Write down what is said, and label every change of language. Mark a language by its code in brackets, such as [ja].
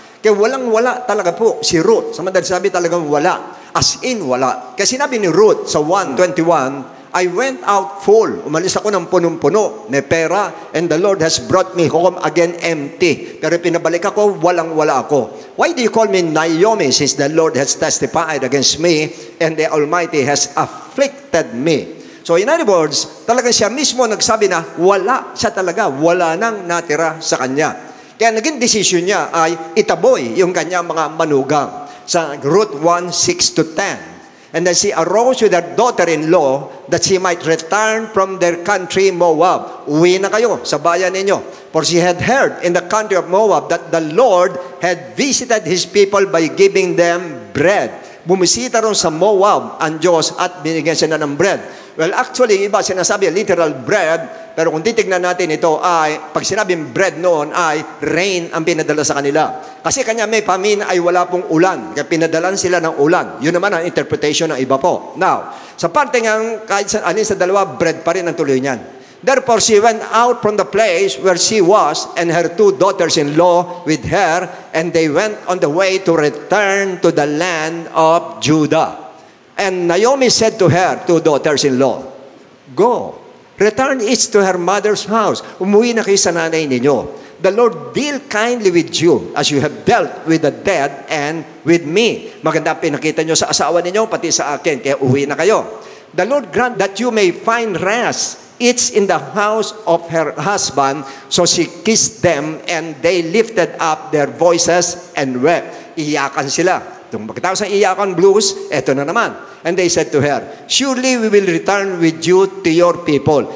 [tl] Kaya walang-wala talaga po si Ruth. Sa madalas sabi talagang wala. [en] As in [tl] wala. Kasi sinabi ni Ruth sa 1:21, [en] I went out full. [tl] Umalis ako ng punong-puno ni pera [en] and the Lord has brought me home again empty. [tl] Pero pinabalik ako, walang-wala ako. [en] Why do you call me Naomi since the Lord has testified against me and the Almighty has afflicted me? So in other words, [tl] talaga siya mismo nagsabi na wala siya talaga, wala nang natira sa kanya. Kaya naging decision niya ay itaboy yung kanyang mga manugang sa Ruth 1:6-10. [en] And then she arose with her daughter-in-law that she might return from their country Moab. [tl] Uwi na kayo sa bayan ninyo. [en] For she had heard in the country of Moab that the Lord had visited His people by giving them bread. [tl] Bumisita ron sa Moab ang Diyos at binigyan sila ng bread. [en] Well, actually, [tl] iba sinasabi literal bread, pero kung titignan natin ito ay, pag sinabing bread noon ay rain ang pinadala sa kanila. Kasi kanya may famine ay wala pong ulan, kaya pinadalan sila ng ulan. Yun naman ang interpretation ng iba po. Now, sa parte ng kahit sa alin sa dalawa, bread pa rin ang tuloy niyan. [en] Therefore, she went out from the place where she was and her two daughters-in-law with her, and they went on the way to return to the land of Judah. And Naomi said to her two daughters-in-law, Go, return each to her mother's house. [tl] Umuwi na kayo sa nanay ninyo. [en] The Lord deal kindly with you as you have dealt with the dead and with me. [tl] Maganda pinakita nyo sa asawa ninyo, pati sa akin, kaya uwi na kayo. [en] The Lord grant that you may find rest each in the house of her husband. So she kissed them and they lifted up their voices and wept. [tl] Iyakan sila. Pagkatapos ng iyakan blues, eto na naman. [en] And they said to her, Surely we will return with you to your people.